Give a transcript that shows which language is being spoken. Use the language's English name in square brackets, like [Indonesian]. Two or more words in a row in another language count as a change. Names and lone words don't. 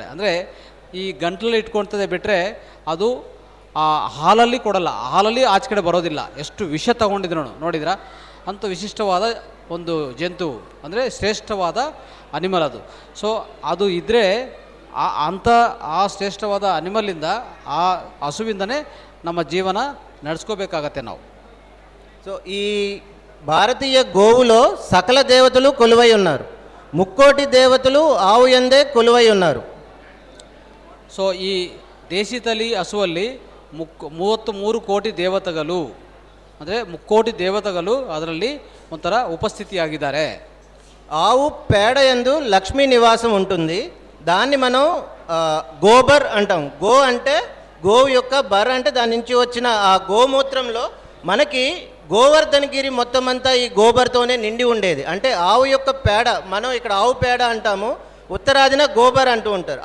[Kannada] ಅಂದರೆ ಈ ಗಂಟಲಲ್ಲಿ ಇಟ್ಕೊಳ್ತದೆ ಬಿಟ್ಟರೆ ಅದು ಆ ಹಾಲಲ್ಲಿ ಕೊಡಲ್ಲ, ಹಾಲಲ್ಲಿ ಆಚೆ ಕಡೆ ಬರೋದಿಲ್ಲ, ಎಷ್ಟು ವಿಷ ತಗೊಂಡಿದ್ರು ನೋಡಿದ್ರಾ. ಅಂಥ ವಿಶಿಷ್ಟವಾದ ಒಂದು ಜಂತು, ಅಂದರೆ ಶ್ರೇಷ್ಠವಾದ ಅನಿಮಲ್ ಅದು. ಸೊ ಅದು ಇದ್ದರೆ ಆ ಶ್ರೇಷ್ಠವಾದ ಅನಿಮಲಿಂದ, ಆ ಹಸುವಿಂದನೇ ನಮ್ಮ ಜೀವನ ನಡೆಸ್ಕೋಬೇಕಾಗತ್ತೆ ನಾವು. [Telugu] సో ఈ భారతీయ గోవులో సకల దేవతలు కొలువై ఉన్నారు. 3,000,000 దేవతలు ఆవు యందే కొలువై ఉన్నారు. [Kannada] ಸೊ ಈ ದೇಶಿ ತಳಿ ಹಸುವಲ್ಲಿ 33 ಕೋಟಿ ದೇವತೆಗಳು, ಅಂದರೆ 3,000,000 ದೇವತೆಗಳು ಅದರಲ್ಲಿ ಒಂಥರ ಉಪಸ್ಥಿತಿಯಾಗಿದ್ದಾರೆ. [Telugu] ఆవు పేడ యందు లక్ష్మీ నివాసం ఉంటుంది. దాన్ని మనం గోబర్ అంటాం. గో అంటే గోవు యొక్క బర్ అంటే దాని నుంచి వచ్చిన ఆ గోమూత్రంలో మనకి గోవర్ధనగిరి మొత్తం అంతా ఈ గోబర్తోనే నిండి ఉండేది. అంటే ఆవు యొక్క పేడ, మనం ఇక్కడ ఆవు పేడ అంటాము, ఉత్తరాదిన గోబర్ అంటూ ఉంటారు.